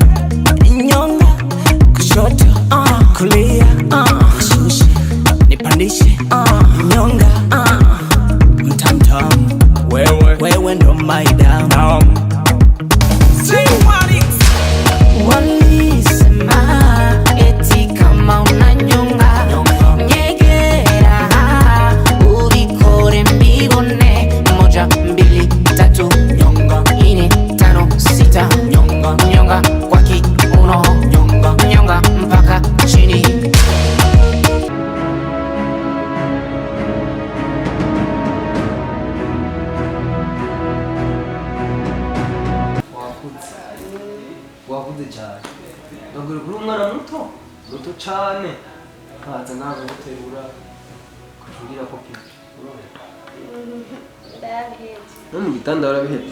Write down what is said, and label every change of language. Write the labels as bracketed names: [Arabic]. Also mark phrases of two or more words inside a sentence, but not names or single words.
[Swahili] Nyonga, kushoto, kulia, shusha nipandishe, nyonga, mtamtam, wewe ndo [English] my down. Say what is [Swahili] walisema eti kama unanyonga nyegera ubikore mbibone 1 2 3 nyonga 4 5 6 nyonga kwa kiuno nyonga mpaka chini. [Kinyarwanda] wakuze cyane ndagura kuri umwana muto cyane nkaza nawe guterura kujurira kopi no mu gitanda warabihetse